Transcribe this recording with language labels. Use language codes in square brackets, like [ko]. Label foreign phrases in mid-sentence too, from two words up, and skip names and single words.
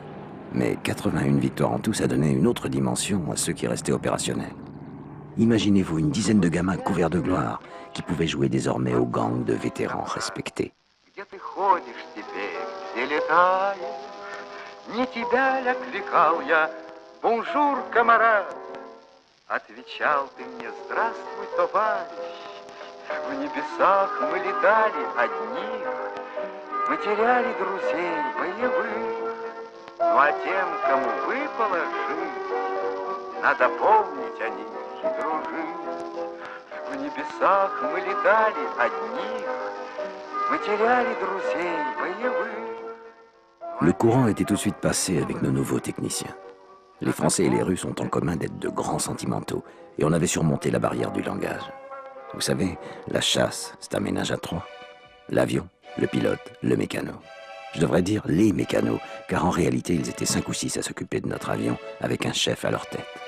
[fr] Mais 81 victoires en tout, ça donnait une autre dimension à ceux qui restaient opérationnels. Imaginez-vous une dizaine de gamins couverts de gloire qui pouvaient jouer désormais aux gangs de vétérans respectés. [ru] Где ты ходишь теперь, где летаешь? Не тебя ли окликал я, [fr] bonjour, camarade? [ru] Отвечал ты мне, здравствуй, товарищ. В небесах мы летали одних, мы теряли друзей боевых. Ну а тем, кому выпало жить, надо помнить о них и дружить. В небесах мы летали одних, мы terяли друзей боевых. [fr] Le courant était tout de suite passé avec nos nouveaux techniciens. Les Français et les Russes ont en commun d'être de grands sentimentaux, et on avait surmonté la barrière du langage. Vous savez, la chasse, c'est un ménage à trois. L'avion, le pilote, le mécano. Je devrais dire les mécanos, car en réalité, ils étaient 5 ou 6 à s'occuper de notre avion, avec un chef à leur tête.